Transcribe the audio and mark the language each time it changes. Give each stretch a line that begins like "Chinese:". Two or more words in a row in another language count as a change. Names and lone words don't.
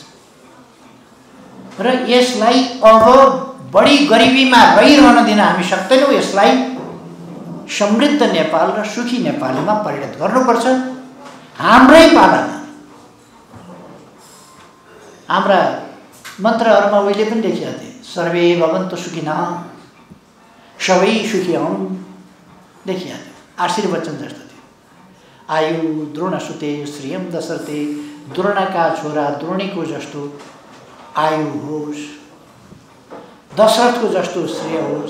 Nepali: र यसलाई अब बढी गरिबीमा रहिरहन दिन हामी सक्दैनौँ। यसलाई समृद्ध नेपाल र सुखी नेपालीमा परिणत गर्नुपर्छ। हाम्रै पालामा हाम्रा मन्त्रहरूमा उहिले पनि लेखिया थिए,
Sanskrit: सर्वे भवन्तु सुखिनः,
Nepali: सबै सुखी हौँ लेखिया थियो। आशीर्वचन जस्तो थियो।
Sanskrit: आयु द्रोणसुते श्रियम दशरथे,
Nepali: द्रोणका छोरा द्रोणीको जस्तो आयु होस्, दशरथको जस्तो श्रेय होस्।